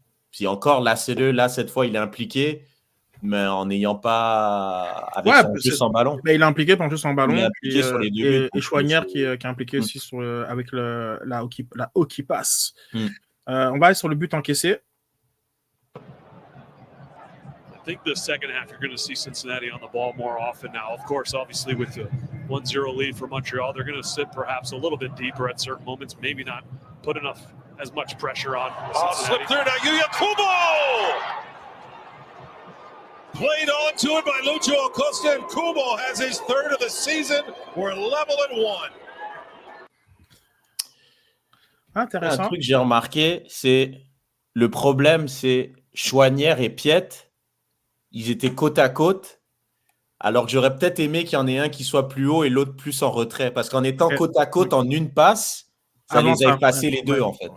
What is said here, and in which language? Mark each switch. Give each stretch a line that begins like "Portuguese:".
French: Puis encore, là, cette fois, il est impliqué. Mais en n'ayant pas avec son jeu sans ballon. Il est impliqué par le jeu sans ballon. Il est impliqué sur les deux buts. Et Chouanière qui est impliqué aussi avec la hockey pass. On va aller sur le but encaissé.
English: I think the second half, you're going to see Cincinnati on the ball more often now. Of course, obviously with the 1-0 lead for Montreal, they're going to sit perhaps a little bit deeper at certain moments, maybe not put as much pressure on Cincinnati. Slip through now, Yuya Kubo! Played onto it by Lucho Acosta, and Kubo has his third of the season. We're level at 1.
French: Intéressant. Un truc que j'ai remarqué, c'est le problème, c'est Chouanière et Piet, ils étaient côte à côte, alors que j'aurais peut-être aimé qu'il y en ait un qui soit plus haut et l'autre plus en retrait, parce qu'en étant côte à côte en une passe, ça les a effacés les deux, en fait.